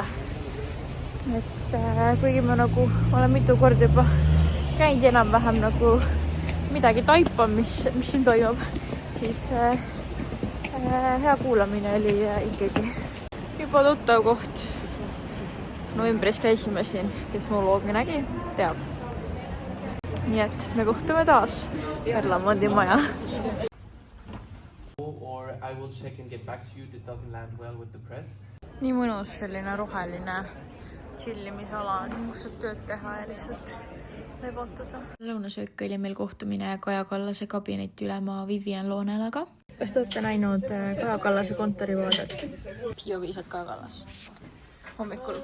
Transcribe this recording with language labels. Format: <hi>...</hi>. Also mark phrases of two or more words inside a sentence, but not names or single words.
<et>Et kuigi ma nagu olen mitu korda juba käinud enam-vähem nagu midagi taipan, mis siin toimub, siis hea kuulamine oli ikkagi juba tuttav koht. Novembris käisime siin, kes mu loogi nägi, teab. Nii et me kohtume taas Parlamendi maja.</et> <en>Or I will check and get back to you. This doesn't land well with the press.</en> <et>Nii mõnus selline roheline chillimisala, kus saab tööd teha ja lihtsalt lepotada. Lõunasöök oli meil kohtumine Kaja Kallase kabinetiülema Vivian Loonelaga. Kas te olete näinud Kaja Kallase kontorivaadet? Bioviisad Kaja Kallas. Hommikul.</et>